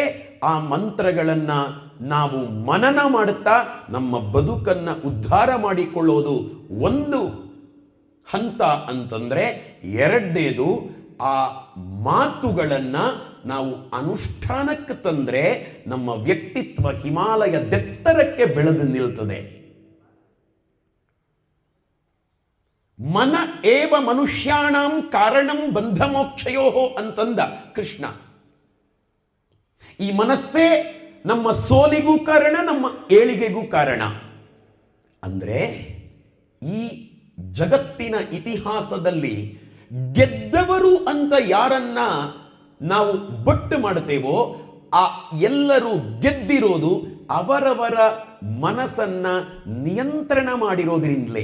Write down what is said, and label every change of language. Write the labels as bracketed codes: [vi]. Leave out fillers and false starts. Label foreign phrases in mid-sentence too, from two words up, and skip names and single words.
[kn] ಆ ಮಂತ್ರಗಳನ್ನು ನಾವು ಮನನ ಮಾಡುತ್ತಾ ನಮ್ಮ ಬದುಕನ್ನು ಉದ್ಧಾರ ಮಾಡಿಕೊಳ್ಳೋದು ಒಂದು ಹಂತ ಅಂತಂದ್ರೆ, ಎರಡನೇದು ಆ ಮಾತುಗಳನ್ನು ನಾವು ಅನುಷ್ಠಾನಕ್ಕೆ ತಂದ್ರೆ ನಮ್ಮ ವ್ಯಕ್ತಿತ್ವ ಹಿಮಾಲಯದೆತ್ತರಕ್ಕೆ ಬೆಳೆದು ನಿಲ್ತದೆ. [sa] ಮನ ಏವ ಮನುಷ್ಯಾಣಂ ಕಾರಣಂ ಬಂಧ ಮೋಕ್ಷಯೋ [kn] ಅಂತಂದ ಕೃಷ್ಣ. ಈ ಮನಸ್ಸೇ ನಮ್ಮ ಸೋಲಿಗೂ ಕಾರಣ, ನಮ್ಮ ಏಳಿಗೆಗೂ ಕಾರಣ. ಅಂದ್ರೆ ಈ ಜಗತ್ತಿನ ಇತಿಹಾಸದಲ್ಲಿ ಗೆದ್ದವರು ಅಂತ ಯಾರನ್ನ ನಾವು ಬೊಟ್ಟು ಮಾಡುತ್ತೇವೋ ಆ ಎಲ್ಲರೂ ಗೆದ್ದಿರೋದು ಅವರವರ ಮನಸ್ಸನ್ನ ನಿಯಂತ್ರಣ ಮಾಡಿರೋದ್ರಿಂದಲೇ.